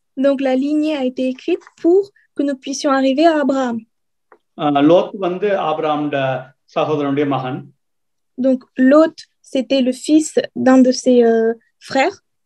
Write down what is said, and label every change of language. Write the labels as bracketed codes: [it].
[fr] Donc la lignée a été écrite pour que nous puissions arriver à Abraham. [ta] Lot வந்து ஆபிரகாமுடைய சகோதரனுடைய மகன். [fr] Donc Lot, c'était le fils d'un de ses frères.